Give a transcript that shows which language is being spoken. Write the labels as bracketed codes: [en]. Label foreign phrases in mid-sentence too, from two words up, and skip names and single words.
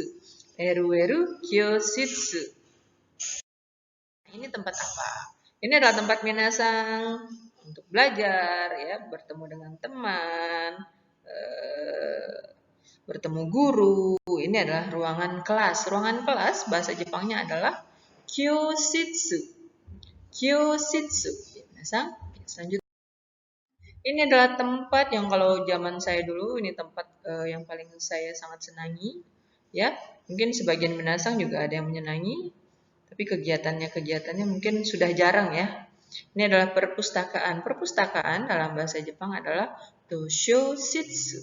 [id] Eru Kyoshitsu. Ini tempat apa? Ini adalah tempat minasan untuk belajar, ya, bertemu dengan teman, bertemu guru. Ini adalah ruangan kelas. Ruangan kelas bahasa Jepangnya adalah kyoshitsu. [ja] 教室。皆さん, [id] selanjutnya. Ini adalah tempat yang kalau zaman saya dulu, ini tempat yang paling saya sangat senangi. Ya, mungkin sebagian minasan juga ada yang menyenangi, tapi kegiatannya mungkin sudah jarang ya. Ini adalah perpustakaan. Perpustakaan dalam bahasa Jepang adalah Toshoshitsu.